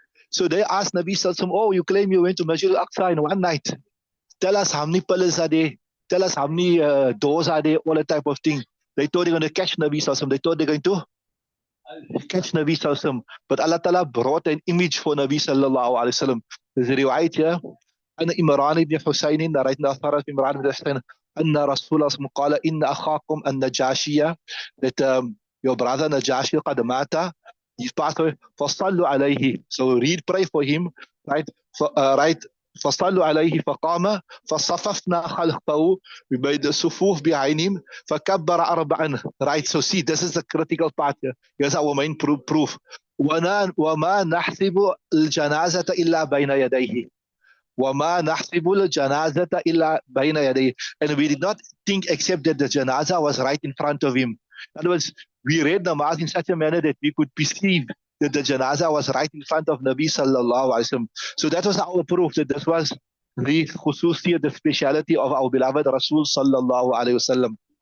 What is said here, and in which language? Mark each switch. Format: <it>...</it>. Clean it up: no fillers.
<en>So they asked Nabi Sallallahu Alaihi Wasallam, oh, you claim you went to Masjid al-Aqsa in one night. Tell us how many pillars are there. Tell us how many doors are there, all that type of thing. They thought they're going to catch Nabi Sallallahu Alaihi Wasallam. They thought they're going to catch Nabi Sallallahu Alaihi Wasallam. But Allah Ta'ala brought an image for Nabi Sallallahu Alaihi Wasallam. There's a riwayat here.</en> <ar>أن إمران بن حسين</ar> <en>narrating the author of</en> <ar>إمران بن حسين أن رسول الله قال إن أخاكم النجاشية,</ar> <en>that your brother Najashi</en> <ar>قد مات,</ar> <en>he's passed away,</en> <ar>فصلوا عليه.</ar> <en>So read, pray for him, right? Right.</en> <ar>فصلوا عليه فقام فصففنا خلفه,</ar> <en>we made the sufuf behind him,</en> <ar>فكبر أربعا.</ar> <en>Right. So see, this is the critical part here. Here's our main proof.</en> <ar>وما نحسب الجنازة إلا بين يديه. وَمَا نَحْسِبُ الْجَنَازَةَ إِلَّا بَيْنَ يَدَيْهِ.</ar> <en>And we did not think except that the janazah was right in front of him. In other words, we read namaz in such a manner that we could perceive that the janazah was right in front of Nabi Sallallahu Alaihi Wasallam. So that was our proof that this was the khususiyah, the speciality of our beloved Rasul Sallallahu Alaihi Wasallam.</en>